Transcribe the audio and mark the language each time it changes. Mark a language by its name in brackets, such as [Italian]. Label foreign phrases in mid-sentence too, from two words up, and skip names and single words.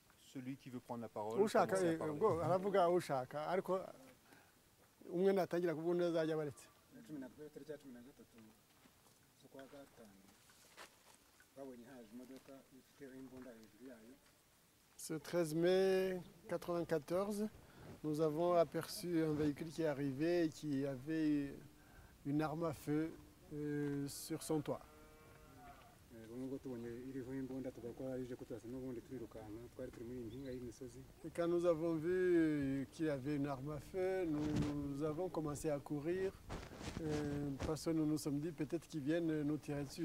[French] celui qui veut prendre la parole. [Kinyarwanda] ushaka [French] commencez à parler. [Kinyarwanda] ngo aravuga ushaka ariko umwe natangira kuvuga azajya baretse 13 z'ukwa gatanu babonye haje imodoka ifite imbunda hejuru yayo. [French] Ce 13 mai 94, nous avons aperçu un véhicule qui est arrivé et qui avait une arme à feu sur son toit. Et quand nous avons vu qu'il y avait une arme à feu, nous avons commencé à courir parce que nous nous sommes dit peut-être qu'ils viennent nous tirer dessus.